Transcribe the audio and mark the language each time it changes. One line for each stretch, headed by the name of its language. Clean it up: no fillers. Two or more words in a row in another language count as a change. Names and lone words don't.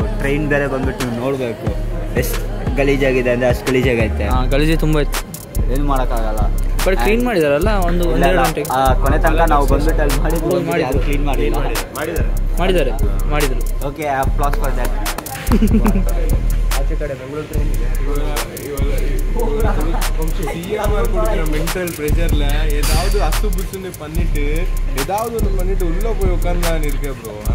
Kannada: ಟ್ರೈನ್ ಬೇರೆ ಬಂದ್ಬಿಟ್ಟು ನೀವು ನೋಡಬೇಕು ಎಷ್ಟು ಗಲೀಜಾಗಿದೆ ಅಂದರೆ ಅಷ್ಟು ಗಲೀಜಾಗೈತೆ. ಗಲೀಜು ತುಂಬ ಇತ್ತು, ಏನು ಮಾಡೋಕ್ಕಾಗಲ್ಲ. ಬಟ್ ಕ್ಲೀನ್ ಮಾಡಿದಾರಲ್ಲ ಒಂದು 1-2 ಗಂಟೆ ಕೊನೆ ತನಕ ನಾವು ಬಂದ್ಬಿಟ್ಟು ಅಲ್ಲಿ ಮಾಡಿದ್ರು, ಕ್ಲೀನ್ ಮಾಡಿದರು.
English: okay, applause for that.
Kannada: ಆಚೆ ಕಡೆ ಬೆಂಗಳೂರು ಟ್ರೈನ್
English: mental pressure
Tamil: ஏதாவது அசுபுசுன்னு பண்ணிட்டு ஏதாவது ஒன்று பண்ணிட்டு உள்ள போய் உட்கார்ந்து நான் இருக்கேன் ப்ரோ.